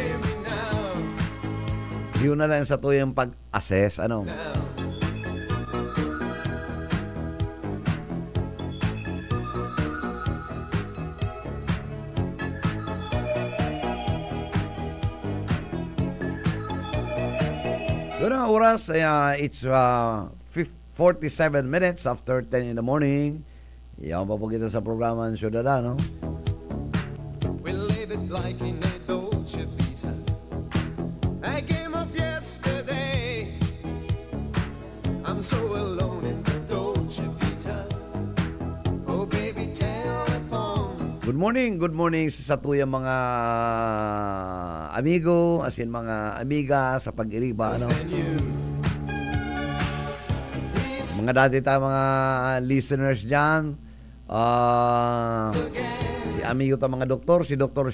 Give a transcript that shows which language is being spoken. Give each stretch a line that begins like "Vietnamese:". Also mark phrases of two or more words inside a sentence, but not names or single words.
Bikol: Yun na lang sa tuyong pag-assess, ano? Yun ang oras,
English: it's 47 minutes after 10 in the morning.
Bikol: Iyan pa po kita sa programa ng Ciudadano.
English: We'll live it like in a Dolce Vita. I came up yesterday. I'm so alone in the Dolce Vita. Oh baby, telephone.
Bikol: Good morning sa satuyang mga amigo, as in mga amiga sa pag-iriba, ano? Mga dati tayong mga listeners dyan, si amigo tayong mga doktor, si Dr.